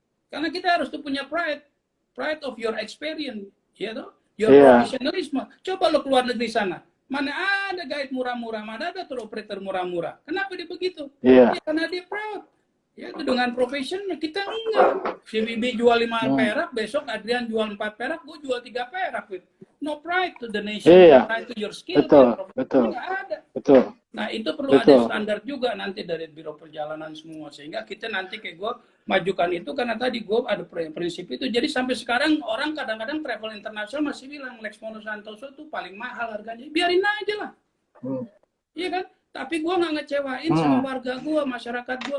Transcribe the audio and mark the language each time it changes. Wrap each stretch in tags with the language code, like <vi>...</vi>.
<id>Karena kita harus tuh punya</id> <en>pride of your experience,</en> <id>ya toh,</id> <en>your professionalism.</en> <id>Coba lo keluar negeri sana, mana ada guide murah-murah, mana ada tour operator murah-murah. Kenapa dia begitu? Ya, karena dia proud. Ya itu dengan profesionnya kita enggak. Si Bibi jual 5 perak, besok Adrian jual 4 perak, gue jual 3 perak.</id> <en>No pride to the nation, no pride to your skill.</en> <id>Betul. Nggak ada. Betul. Nah itu perlu ada standar juga nanti dari biro perjalanan semua sehingga kita nanti kayak gue majukan itu karena tadi gue ada prinsip itu. Jadi sampai sekarang orang kadang-kadang travel internasional masih bilang Lexmono Santoso itu paling mahal harganya. Biarin aja lah, iya kan? Tapi gue nggak ngecewain sama warga gue, masyarakat gue.</id>